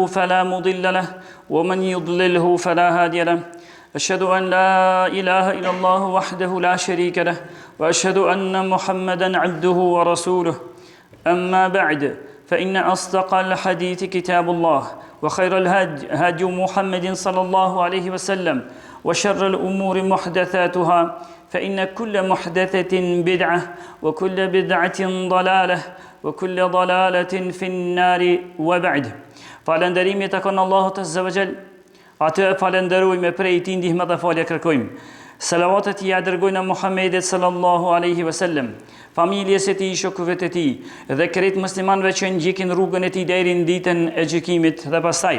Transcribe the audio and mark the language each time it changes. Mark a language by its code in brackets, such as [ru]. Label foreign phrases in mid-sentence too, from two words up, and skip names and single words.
[ar] فلا مضل له ومن يضلله فلا هادي له أشهد أن لا إله إلا الله وحده لا شريك له وأشهد أن محمدا عبده ورسوله أما بعد فإن أصدق الحديث كتاب الله وخير الهدي محمد صلى الله عليه وسلم وشر الأمور محدثاتها فإن كل محدثة بدعة وكل بدعة ضلالة وكل ضلالة في النار وبعد. [sq] Falënderimi tek Allahut [ar] عز وجل. [sq] Atë falenderojmë prej tij ndihmë dhe falje kërkojmë. Salavatet i dërgojnë Muhammedit [ar] صلى الله عليه وسلم, [sq] familjes e tij, shokëve të tij dhe krejt muslimanëve që ndjekin rrugën e tij deri në ditën e gjykimit dhe pastaj.